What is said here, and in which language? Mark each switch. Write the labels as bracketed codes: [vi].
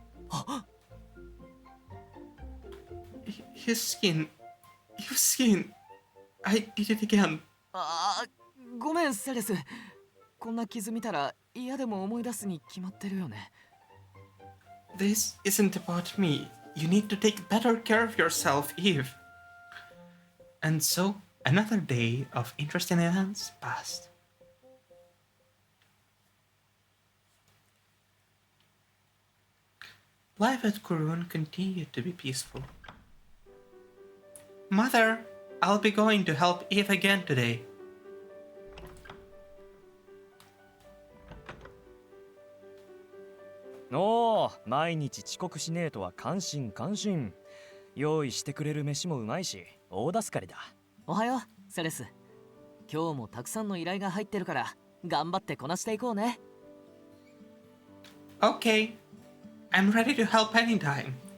[ja] あっ、 [en] His skin. Your skin. I did it again. [ja] あー、ごめんセレス。こんな傷見たら嫌でも思い出すに決まってるよね。 [en] This isn't about me. You need to take better care of yourself, Eve. And so, another day of interesting events passed. Life at Kurun continued to be peaceful. Mother, I'll be going to help Eve again today. [ja] おお、毎日遅刻しねえとは感心感心。用意してくれる飯もうまいし、大助かりだ。おはようセレス。今日もたくさんの依頼が入ってるから頑張ってこなしていこうね。 [en] Okay, I'm ready to help anytime.